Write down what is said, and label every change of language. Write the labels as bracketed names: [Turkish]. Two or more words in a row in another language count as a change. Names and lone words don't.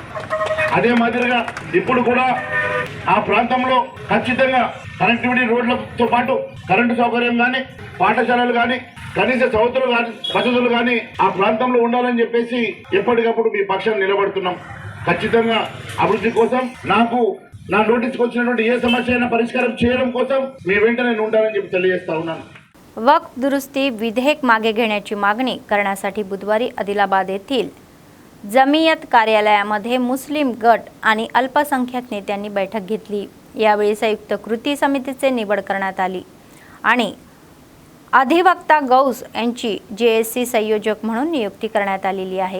[Telugu] అదే మాదిరిగా ఇప్పుడు కూడా ఆ ప్రాంతంలో ఖచ్చితంగా కనెక్టివిటీ రోడ్లతో పాటు కరెంటు సౌకర్యం కానీ, పాఠశాలలు కానీ, కనీస వసతులు కానీ ఆ ప్రాంతంలో ఉండాలని చెప్పేసి ఎప్పటికప్పుడు మీ పక్షాన్ని నిలబడుతున్నాం। ఖచ్చితంగా అభివృద్ధి కోసం నా నోటీస్కి వచ్చినటువంటి ఏ సమస్య అయినా పరిష్కారం చేయడం కోసం మీ వెంట నేను ఉంటానని చెప్పి తెలియజేస్తా ఉన్నాను। [Marathi] वक्फ दुरुस्ती विधेयक मागे घेण्याची मागणी करण्यासाठी बुधवारी आदिलाबाद येथील जमियत कार्यालयामध्ये मुस्लिम गट आणि अल्पसंख्याक नेत्यांनी बैठक घेतली। यावेळी संयुक्त कृती समितीचे निवड करण्यात आली आणि अधिवक्ता गौस यांची जेएससी संयोजक म्हणून नियुक्ती करण्यात आलेली आहे।